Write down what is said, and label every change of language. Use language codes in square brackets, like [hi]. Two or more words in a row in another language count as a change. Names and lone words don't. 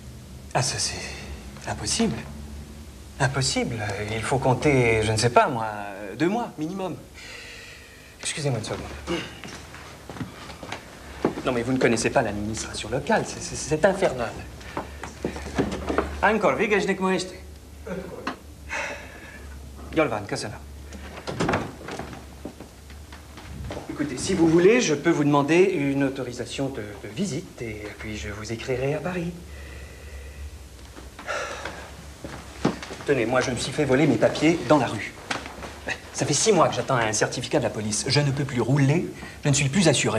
[fr] Ah, ça, c'est impossible. Impossible. Il faut compter, je ne sais pas, moi, 2 mois, minimum. Excusez-moi une seconde. Non, mais vous ne connaissez pas l'administration locale. C'est infernal. Encore, [hu] végeznek ma este. Yolvan, Kassana. [fr] Écoutez, si vous voulez, je peux vous demander une autorisation de visite et puis je vous écrirai à Paris. Tenez, moi, je me suis fait voler mes papiers dans la rue. Ça fait 6 mois que j'attends un certificat de la police. Je ne peux plus rouler, je ne suis plus assuré.